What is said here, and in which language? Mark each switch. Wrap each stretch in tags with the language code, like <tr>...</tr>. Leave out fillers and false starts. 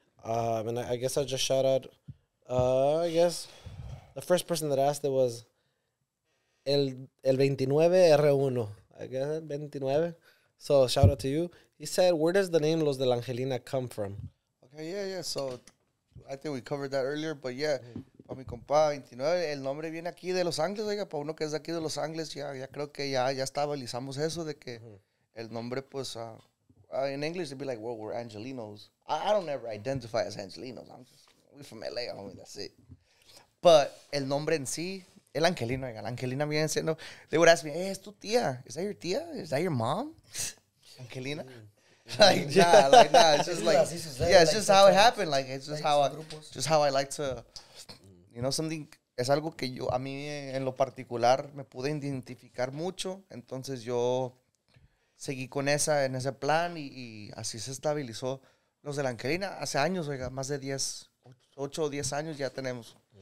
<en>And I guess I'll just shout out, I guess the first person that asked it was el 29R1. I guess el 29. So shout out to you. He said, where does the name Los de la Angelina come from? Okay, yeah. So, I think we covered that earlier, but yeah.</en> <es>Para mi compa 29, el nombre viene aquí de Los Ángeles, oiga, para uno que es de aquí de Los Ángeles, ya creo que ya estabilizamos eso de que el nombre, pues,</es> <en>in English, it'd be like, well, we're Angelinos. I don't ever identify as Angelinos. We're from LA, homie, that's it.</en> <es>But el nombre en sí, el Angelino, oiga, la Angelina viene siendo,</es> <en>they would ask me, hey,</en> <es>¿es tu tía?</es> <en>¿Is that your tía? ¿Is that your mom? Angelina? Like, nah, it's just like, yeah, it's just how it happened. Like, it's just how I like to, you know, something,</en> <es>es algo que yo, a mí en lo particular, me pude identificar mucho, entonces yo seguí con en ese plan y así se estabilizó Los de la Angelina. Hace años, oiga, más de 8 o 10 años ya tenemos.</es>